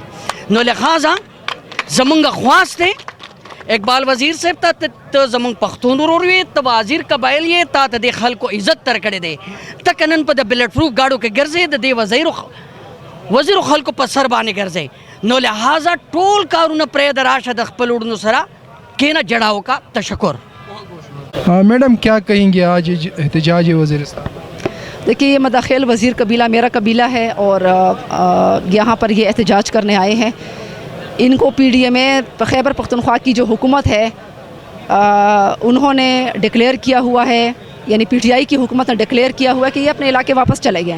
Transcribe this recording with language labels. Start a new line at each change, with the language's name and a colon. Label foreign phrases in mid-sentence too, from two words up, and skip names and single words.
Pashto: نو لحاظه زموږ خواست دی اقبال وزیر صاحب ته زموږ پښتون ورور وې، ته وزیر قبایل یې، تا ته د خلکو عزت تر کړی دی، ته که نن په د بلټ پروف ګاډو کې ګرځې د دې وزیرو خلکو په سر باندې ګرځې. نو لہٰذا ټول کارونه پرېږده راشه د خپل وروڼو سره کښېنه جړاو کا. تشکر.
Urdu: میڈم کیا کہیں گے آج احتجاج وزیرستان؟ دیکھیے یہ مداخل وزیر قبیلہ میرا قبیلہ ہے اور یہاں پر یہ احتجاج کرنے آئے ہیں. ان کو پی ڈی ایم اے خیبر پختونخوا کی جو حکومت ہے انہوں نے ڈکلیئر کیا ہوا ہے، یعنی پی ٹی آئی کی حکومت نے ڈکلیئر کیا ہوا ہے کہ یہ اپنے علاقے واپس چلے گئے.